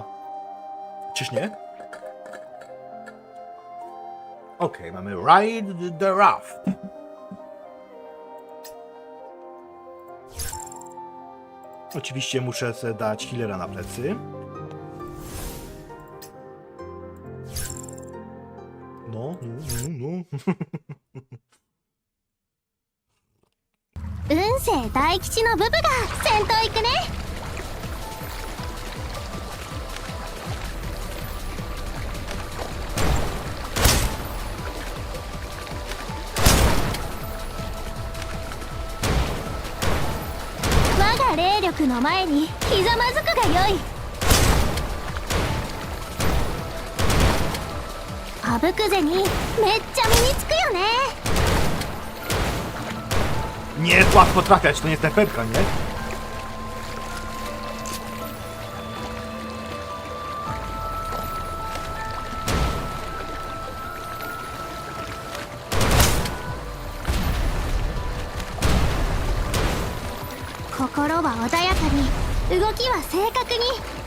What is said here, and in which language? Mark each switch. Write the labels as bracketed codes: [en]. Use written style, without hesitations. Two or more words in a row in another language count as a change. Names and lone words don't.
[pl] Czyż nie? Okej, mamy Ride the Raft. Oczywiście muszę sobie dać healera na plecy. No. [ja] 運勢大吉のブブが先頭行くね。我が霊力の前にひざまずくがよい。あぶくぜにめっちゃ身につくよね。 [pl] Nie jest łatwo trafiać, to nie snajperka, nie? [ja] 心は穏やかに、動きは正確に.